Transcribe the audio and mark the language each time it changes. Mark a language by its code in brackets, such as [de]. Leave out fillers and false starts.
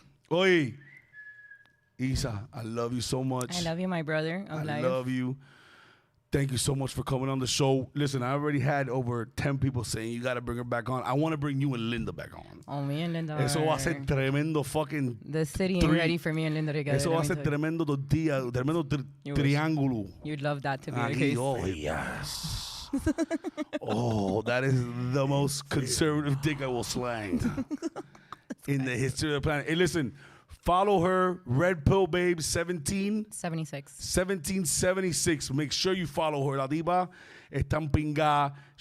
[es] Oye, [en] Isa, I love you so much. I love you, my brother. I love you. Thank you so much for coming on the show. Listen, I already had over 10 people saying you got to bring her back on. I want to bring you and Linda back on. Oh, me and Linda. [es] Eso va a ser tremendo [en] fucking... The city ain't ready for me and Linda together. [es] Eso va a ser tremendo tortilla, tremendo triángulo. [en] You'd love that to be the [es] Aquí, [en] case. oh, yes. Oh, that is the most conservative dick I will slang in the history of the planet. Hey, listen, follow her, Red Pill Babe 1776. Make sure you follow her. [es] La diva está en pinga.